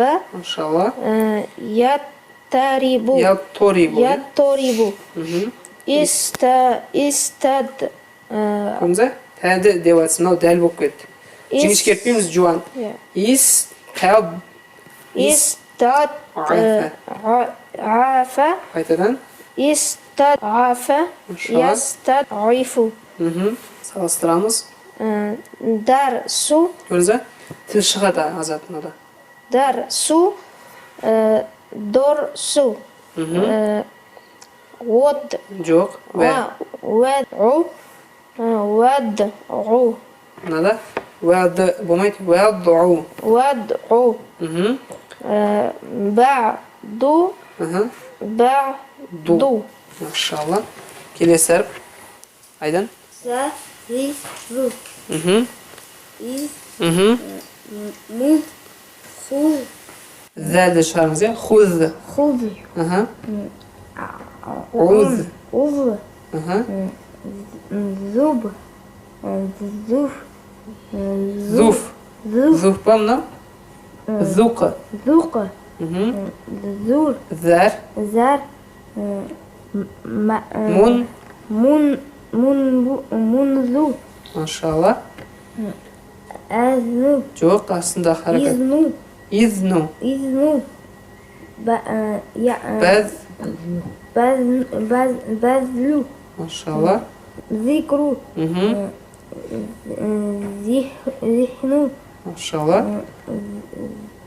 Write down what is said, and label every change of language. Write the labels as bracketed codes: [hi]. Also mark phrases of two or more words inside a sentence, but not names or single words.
[kk] Машалла. [ar] يضطرب Ятторибу. يضطرب استد [kk] Көрдіңіз бе? Тәді деп жатсың, мынау дәл болып кетті. Жіңішке етпейміз, жуан. [ar] استضعف [kk] Қайтадан. [ar] استضعف [kk] Машалла. [ar] يستضعف [kk] Салыстырамыз. [ar] درس [kk] Көрдіңіз бе? Тіл шығады Азат мынада. [ar] درس درس وضع [kk] Жоқ. [ar] وضع وضع [kk] Мынада уәді болмайды. Уәддуу. [ar] وضع بعد بعد [kk] Машалла. Келесі әріп. Айдан. [ar] سرير [kk] Зәлді шығарыңыз, е? Хуз. [ar] خذ Уз. أذ ذب ذف Зуф. ذف [kk] Зуф па мынау? Зуқы. [ar] ذوق ذور Зәр. زر Мун. منذ [kk] Машалла. [ar] أذنب [kk] Жоқ, астында харакат. [ar] إذن Изну. إذن Бәз. بذل [kk] Машалла. [ar] ذكر ذهن [kk] Машалла.